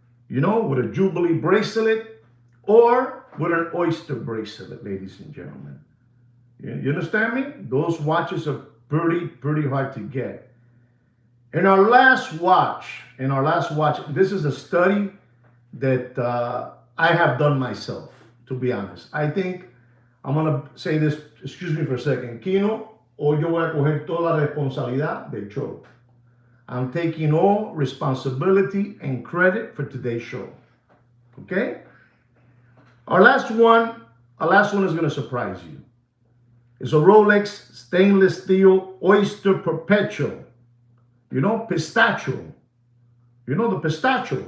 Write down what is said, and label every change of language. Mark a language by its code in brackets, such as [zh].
[en] With a Jubilee bracelet or with an oyster bracelet, ladies and gentlemen. You understand me? Those watches are pretty hard to get. In our last watch, this is a study that I have done myself, to be honest. I think I'm going to say this, excuse me for a second. [es] Kino, hoy yo voy a coger toda la responsabilidad del show. [en] I'm taking all responsibility and credit for today's show. Okay? Our last one Our last one is going to surprise you. It's a Rolex stainless steel Oyster Perpetual. You know, pistachio. You know the pistachio.